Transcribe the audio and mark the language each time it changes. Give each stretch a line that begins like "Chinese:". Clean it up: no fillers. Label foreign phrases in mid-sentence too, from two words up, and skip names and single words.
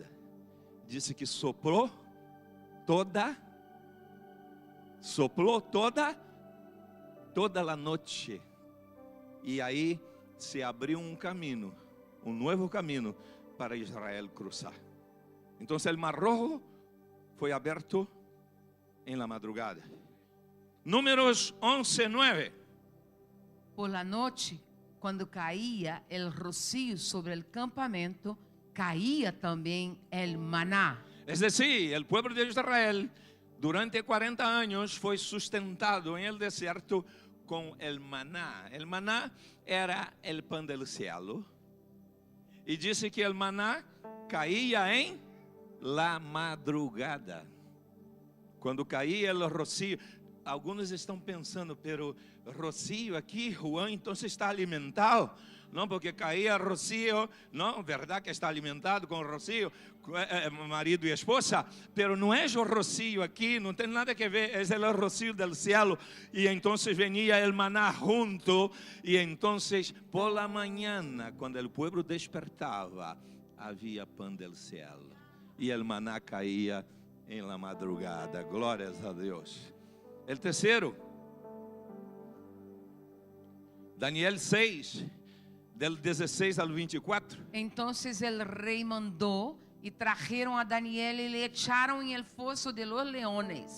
Portuguese: Disse que soprou toda a noite. E aí se abriu um caminho, um novo caminho para Israel cruzar. Então o Mar Rojo foi aberto em
Spanish: la madrugada. Números 11:9. Por la noche, cuando caía el rocío sobre el campamento, caía también el maná. Es decir, el pueblo de Israel durante 40 años foi sustentado en el desierto con el maná. El maná era el pan del cielo. Y dice que el maná caía en la madrugada.
Portuguese: Quando
Spanish: caía el rocío, algunos
Portuguese: estão pensando, pero rocío aqui, Juan, então está alimentado. Não, porque caía rocío, não, verdade que está alimentado com rocío, marido e esposa, pero não é o rocío aqui, não tem nada que ver, é o
Spanish: rocío del cielo.
Portuguese: E então
Spanish: venia el maná junto,
Portuguese: e então
Spanish: por la mañana,
Portuguese: quando o povo despertava, havia pão
Spanish: del cielo. y el maná caía en la madrugada. Glorias a Dios. El tercero, Daniel 6, del 16 al 24. Entonces el rey mandó y trajeron a Daniel y le echaron en el foso de los leones.